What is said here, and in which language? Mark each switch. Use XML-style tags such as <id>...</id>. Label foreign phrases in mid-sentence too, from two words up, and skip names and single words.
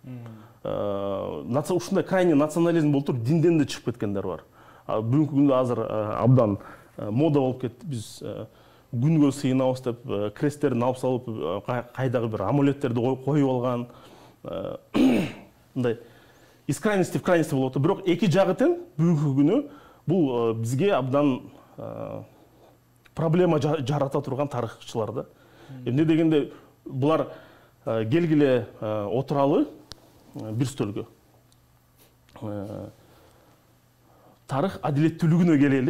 <ky>Ушундай</ky> <ru>крайний национализм</ru> <ky>болуп туруп динден да чыгып кеткендер бар. Бүгүнкү күндө азыр абдан мода болуп кетти. Биз күнгө сыйынабыз деп кресттерин алып салып, кайдагы бир амулеттерди коюп алган. Мындай</ky> <ru>из крайности в крайности</ru> <ky>болуп атат. Бирок эки жагы тең бүгүнкү күнү бул бизге абдан проблема жарата турган тарыхчылар да. Эмне дегенде булар келгиле отуралы бир стөлгө. Тарых адилеттүүлүгүнө келели.</ky>